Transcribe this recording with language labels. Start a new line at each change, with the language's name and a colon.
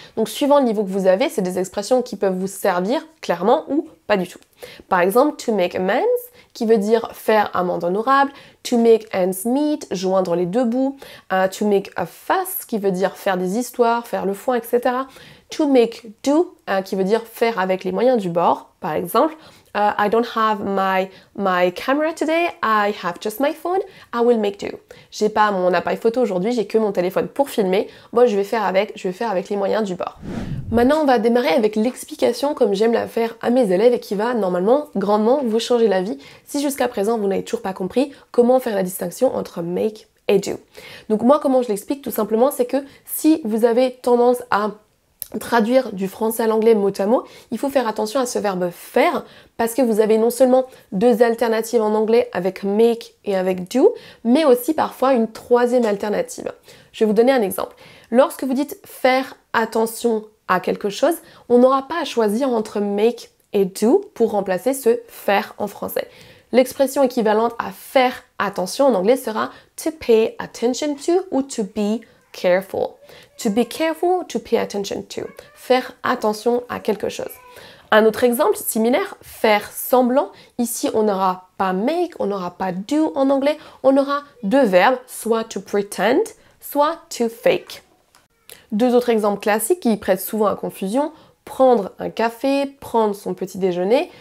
French: Donc suivant le niveau que vous avez, c'est des expressions qui peuvent vous servir clairement ou pas du tout. Par exemple,
English: to make amends,
French: qui veut dire faire amende honorable,
English: to make ends meet,
French: joindre les deux bouts,
English: to make a fuss,
French: qui veut dire faire des histoires, faire le foin, etc.
English: To make do,
French: qui veut dire faire avec les moyens du bord, par exemple.
English: I don't have my camera today, I have just my phone, I will make do.
French: J'ai pas mon appareil photo aujourd'hui, j'ai que mon téléphone pour filmer. Moi, je vais faire avec les moyens du bord. Maintenant, on va démarrer avec l'explication comme j'aime la faire à mes élèves et qui va normalement grandement vous changer la vie si jusqu'à présent vous n'avez toujours pas compris comment faire la distinction entre make et do. Donc moi, comment je l'explique tout simplement, c'est que si vous avez tendance à traduire du français à l'anglais mot à mot, il faut faire attention à ce verbe faire parce que vous avez non seulement deux alternatives en anglais avec make et avec do, mais aussi parfois une troisième alternative. Je vais vous donner un exemple. Lorsque vous dites faire attention à quelque chose, on n'aura pas à choisir entre make et do pour remplacer ce faire en français. L'expression équivalente à faire attention en anglais sera
English: to pay attention to
French: ou
English: to be careful. To be careful, to pay attention to.
French: Faire attention à quelque chose. Un autre exemple similaire, faire semblant. Ici, on n'aura pas make, on n'aura pas do en anglais. On aura deux verbes, soit
English: to pretend,
French: soit
English: to fake.
French: Deux autres exemples classiques qui prêtent souvent à confusion. Prendre un café, prendre son petit déjeuner.